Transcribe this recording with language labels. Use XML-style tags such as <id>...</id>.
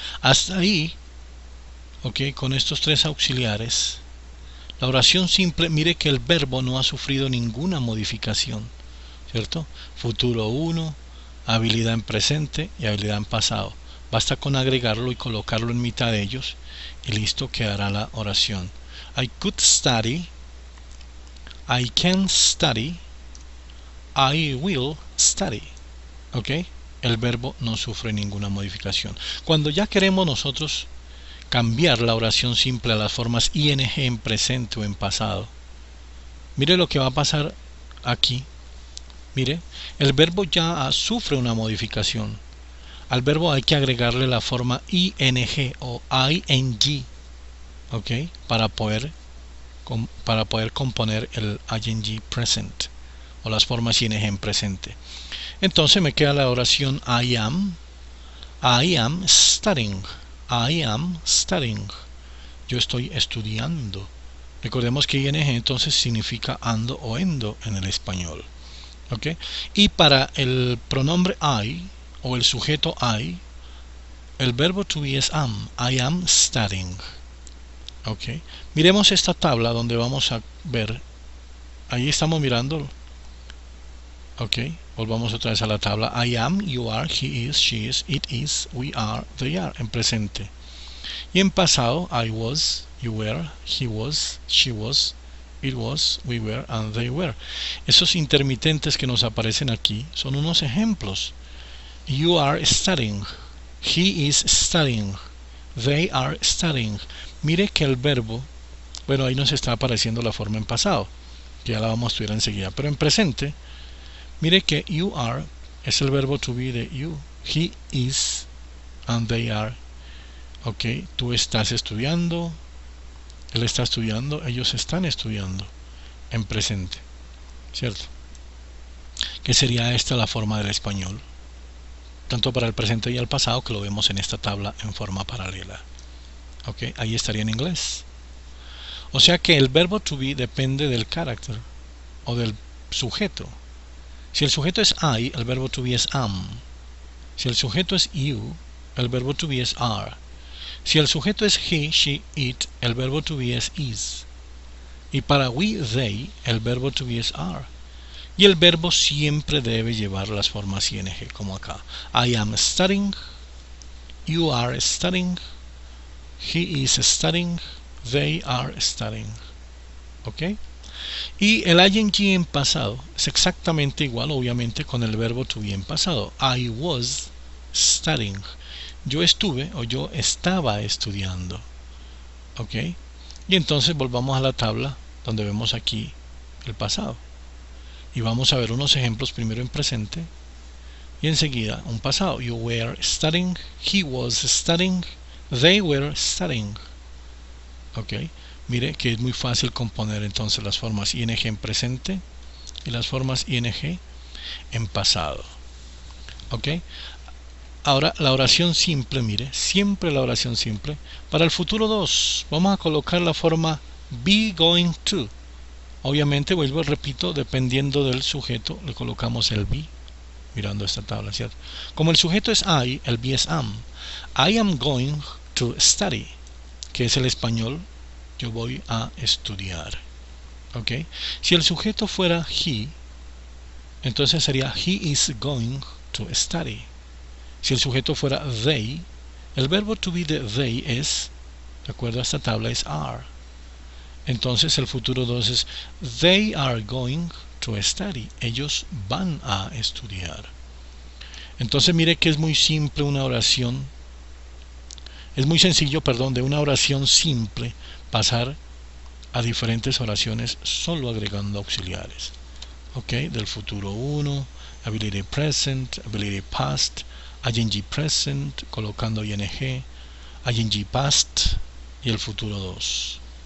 <es>Hasta ahí, ok, con estos tres auxiliares, la oración simple, mire que el verbo no ha sufrido ninguna modificación, ¿cierto? Futuro 1, habilidad en presente y habilidad en pasado. Basta con agregarlo y colocarlo en mitad de ellos y listo quedará la oración.</es> <en>I could study, I can study, I will study.</en> <es>¿Ok? El verbo no sufre ninguna modificación. Cuando ya queremos nosotros cambiar la oración simple a las formas ing en presente o en pasado, mire lo que va a pasar aquí. Mire, el verbo ya sufre una modificación. Al verbo hay que agregarle la forma ing o ing, ¿ok? Para poder componer el ing present o las formas ing en presente. Entonces me queda la oración</es> <en>I am studying. I am studying.</en> <es>Yo estoy estudiando. Recordemos que ing entonces significa ando o endo en el español. ¿Ok? Y para el pronombre I o el sujeto I, el verbo to be es am.</es> <en>I am studying.</en> <es>¿Ok? Miremos esta tabla donde vamos a ver. Ahí estamos mirando. Ok, volvamos otra vez a la tabla.</es> <en>I am, you are, he is, she is, it is, we are, they are,</en> <es>en presente. Y en pasado,</es> <en>I was, you were, he was, she was, it was, we were, and they were.</en> <es>Esos intermitentes que nos aparecen aquí son unos ejemplos.</es> <en>You are studying, he is studying, they are studying.</en> <es>Mire que el verbo, bueno, ahí nos está apareciendo la forma en pasado, que ya la vamos a estudiar enseguida, pero en presente, mire que you are es el verbo to be de you.</es> <en>He is and they are.</en> <es>Ok, tú estás estudiando, él está estudiando, ellos están estudiando en presente, ¿cierto? Que sería esta la forma del español, tanto para el presente y el pasado, que lo vemos en esta tabla en forma paralela. Ok, ahí estaría en inglés. O sea que el verbo to be depende del carácter o del sujeto. Si el sujeto es I, el verbo to be es am. Si el sujeto es you, el verbo to be es are. Si el sujeto es he, she, it, el verbo to be es is. Y para we, they, el verbo to be es are. Y el verbo siempre debe llevar las formas ing, como acá.</es> <en>I am studying, you are studying, he is studying, they are studying. ¿Ok?</en> <es>Y el ing en pasado es exactamente igual, obviamente, con el verbo to be en pasado.</es> <en>I was studying.</en> <es>Yo estuve o yo estaba estudiando. ¿Ok? Y entonces volvamos a la tabla donde vemos aquí el pasado. Y vamos a ver unos ejemplos primero en presente y enseguida un pasado.</es> <en>You were studying, he was studying, they were studying.</en> <es>¿Ok? Mire que es muy fácil componer entonces las formas ing en presente y las formas ing en pasado. ¿Ok? Ahora la oración simple, mire, siempre la oración simple. Para el futuro 2 vamos a colocar la forma be going to. Obviamente, vuelvo y repito, dependiendo del sujeto le colocamos el be, mirando esta tabla, ¿cierto? Como el sujeto es I, el be es am.</es> <en>I am going to study,</en> <es>que es el español, yo voy a estudiar. ¿Ok? Si el sujeto fuera he, entonces sería</es> <en>he is going to study.</en> <es>Si el sujeto fuera they, el verbo to be de they es, de acuerdo a esta tabla, es are. Entonces el futuro 2 es</es> <en>they are going to study.</en> <es>Ellos van a estudiar. Entonces mire que es muy simple una oración. Es muy sencillo, perdón, de una oración simple pasar a diferentes oraciones solo agregando auxiliares. ¿Ok? Del futuro 1,</es> <en>ability present, ability past,</en> <es>ing present, colocando ing, ing past y el futuro 2.</es>